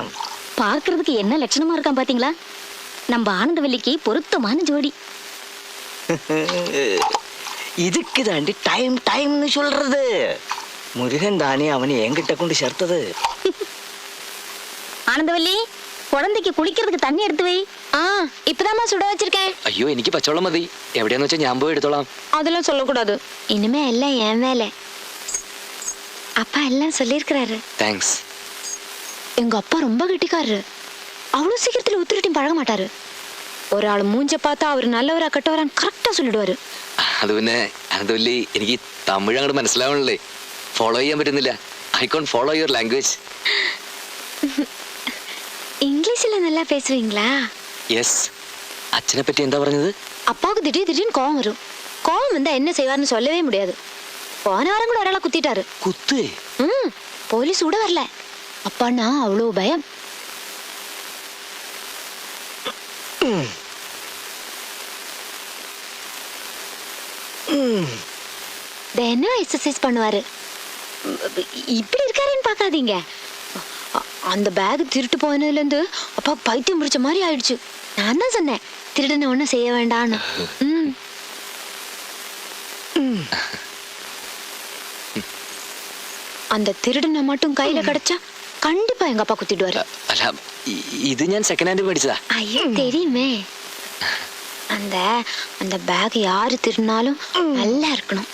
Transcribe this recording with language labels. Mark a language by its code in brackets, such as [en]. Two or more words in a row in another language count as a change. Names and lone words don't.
[ta] பார்க்கிறதுக்கு என்ன லட்சணமா இருக்கான் பாத்தீங்களா? நம்ம ஆனந்தவல்லிக்கு பொருத்தமான ஜோடி. இதுக்கு தாண்டி டைம்னு சொல்றது. முருகன் தானே அவனை என்கிட்ட கொண்டு சேர்த்தது. ஆனந்தவல்லி, குழந்தைக்கு குளிக்கிறதுக்கு தண்ணி எடுத்து வை. இப்பதாம்மா சுட வச்சிருக்கேன். [ml] അയ്യോ എനിക്ക് പച്ചവെള്ളം മതി. എവിടെയാന്ന് വെച്ചാൽ ഞാൻ പോയി എടുത്തോളാം. [ta] அதெல்லாம் சொல்லக்கூடாது. இனிமே எல்லாம் என் வேலை. அப்பா எல்லாம் சொல்லியிருக்கிறாரு. താങ്ക്സ്. எங்க அப்பா ரொம்ப கெட்டிக்காரரு. அவ்வளவு சீக்கிரத்துல உத்திரிட்டையும் பழக மாட்டாரு. ஒரு ஆள் மூஞ்ச பார்த்தா அவர் நல்லவரா கெட்டவரான்னு கரெக்டா சொல்லிடுவாரு. [ml] അത് പിന്നെ അനന്തവല്ലി, എനിക്ക് തമിഴ് അങ്ങോട്ട് മനസ്സിലാവണല്ലേ. ഫോളോ ചെയ്യാൻ പറ്റുന്നില്ല. [en] I can't follow your language. [ta] இங்கிலீஷ்ல நல்லா பேசுவீங்களா? [ml] യെസ്. അച്ഛനെ പറ്റി എന്താ പറഞ്ഞത്? [ta] அப்பாவுக்கு திடீர்னு கோவம் வரும். கோவம் வந்தா என்ன செய்வார்னு சொல்லவே முடியாது. போன வாரம் கூட ஒராளை குத்திட்டாரு. [ml] കുത്ത്? [ta] போலீஸ் கூட வரல. அப்பான்னா அவ்வளோ பயம். தினம் எக்ஸசைஸ் பண்ணுவாரு. இப்படி இருக்காருன்னு பார்க்காதீங்க. அந்த பேக் திருட்டு போனதுல இருந்து அப்பா பைத்தியம் பிடிச்ச மாதிரி ஆயிடுச்சு. நான் தான் சொன்னேன், திருடனை ஒன்றும் செய்ய வேண்டான்னு. அந்த திருடனை மட்டும் கையில கிடைச்சா கண்டிப்பா எங்க அப்பா குத்திடுவாரு. [ml] അല്ല, ഇത് ഞാൻ [en] second hand [ml] മേടിച്ചതാ. [ta] ஐயோ தெரியுமே. அந்த அந்த பேக் யாரு திருடினாலும் நல்லா இருக்கணும்.